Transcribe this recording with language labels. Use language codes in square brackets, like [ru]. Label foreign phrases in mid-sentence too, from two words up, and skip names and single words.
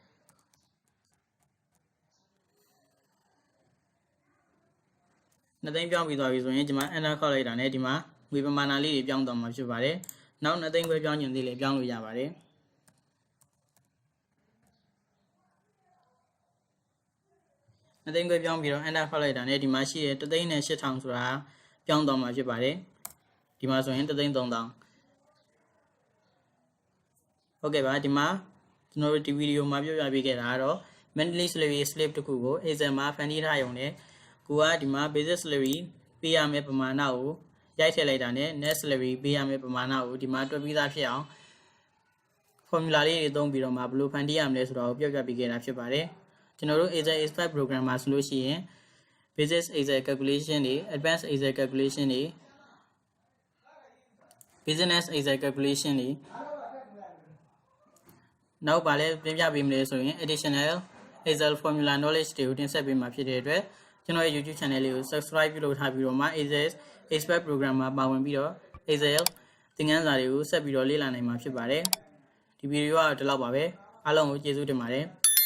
[my] 2သိန်းပြောင်းပြီးသွားပြီဆိုရင်ဒီမှာ enter ခေါက်လိုက်တာနဲ့ဒီမှာငွေပမာဏလေးတွေပြောင်းသွားမှာဖြစ်ပါတယ်နောက်2သိန်းခွဲပြောင်းခြင်းသေးလည်းပြောင်းလို့ရပါတယ်2သိန်းခွဲပြောင်းပြီးတော့ enter ဖောက်လိုက်တာနဲ့ဒီမှာရှိတဲ့3သိန်းနဲ့8000ဆိုတာပြောင်းသွားမှာဖြစ်ပါတယ်ဒီမှာဆိုရင်3သိန်း3000 ဟုတ်ကဲ့ပါဒီမှာကျွန်တော်တို့ဒီဗီဒီယိုမှာပြောပြပေးခဲ့တာကတော့ [en] monthly salary slip [my] တစ်ခုကို Excel မှာဖန်တီးထားရုံနဲ့ကိုကဒီမှာ [en] basic salary [my] ပေးရမယ့်ပမာဏကိုရိုက်ထည့်လိုက်တာနဲ့ [en] net salary [my] ပေးရမယ့်ပမာဏကိုဒီမှာတွက်ပြီးသားဖြစ်အောင် formula လေးတွေသုံးပြီးတော့မှဘယ်လိုဖန်တီးရမလဲဆိုတော့ပြောပြပေးခဲ့တာဖြစ်ပါတယ်ကျွန်တော်တို့ [en] Excel expert program [my] မှာဆိုလို့ရှိရင် [en] basic Excel calculation [my] တွေ [en] advanced Excel calculation [my] တွေ [en] business Excel calculation [my] တွေနောက်ပါလဲပြင်ပြပေးမလဲဆိုရင် [en] additional Excel formula knowledge [my] တွေကိုတင်ဆက်ပေးမှာဖြစ်တဲ့အတွက်ကျွန်တော်ရဲ့ YouTube channel လေးကို subscribe ပြုလုပ်ထားပြီးတော့မှ [en] Excel expert program [my] မှာပါဝင်ပြီးတော့ Excel သင်ခန်းစာတွေကိုဆက်ပြီးတော့လေ့လာနိုင်မှာဖြစ်ပါတယ်ဒီဗီဒီယိုကတော့ဒီလောက်ပါပဲအားလုံးကိုကျေးဇူးတင်ပါတယ်